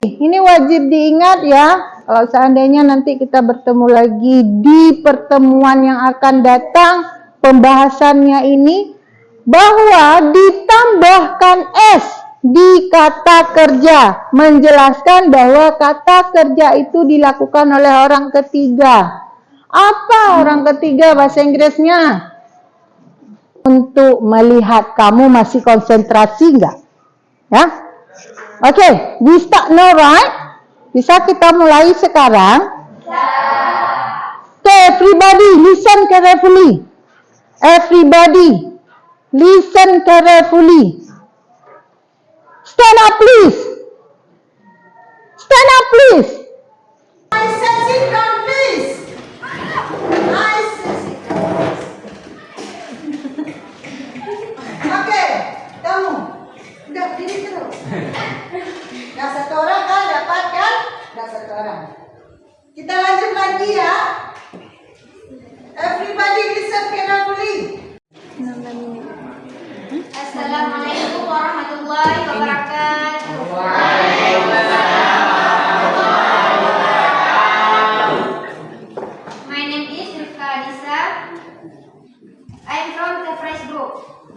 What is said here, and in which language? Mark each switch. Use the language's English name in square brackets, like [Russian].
[Indonesian] Ini wajib diingat ya, kalau seandainya nanti kita bertemu lagi di pertemuan yang akan datang, pembahasannya ini, bahwa ditambahkan S di kata kerja, menjelaskan bahwa kata kerja itu dilakukan oleh orang ketiga. Apa orang ketiga bahasa Inggrisnya? Untuk melihat kamu masih konsentrasi enggak? Ya? [English] Okay, we start now, right? [Indonesian] Bisa kita mulai sekarang? [English] Okay, everybody listen carefully. Everybody listen carefully. Stand up, please. Stand up, please. I said sit down, please. I said sit down. [Indonesian] Oke, kamu udah berdiri terus. Nah, satu orang kan dapat kan? Nah, satu orang. Kita lanjut lagi ya. [English] Everybody listen carefully. [Arabic] Assalamualaikum warahmatullahi wabarakatuh. [English] My name is Rifka Adisa. I'm from the Fresh Group.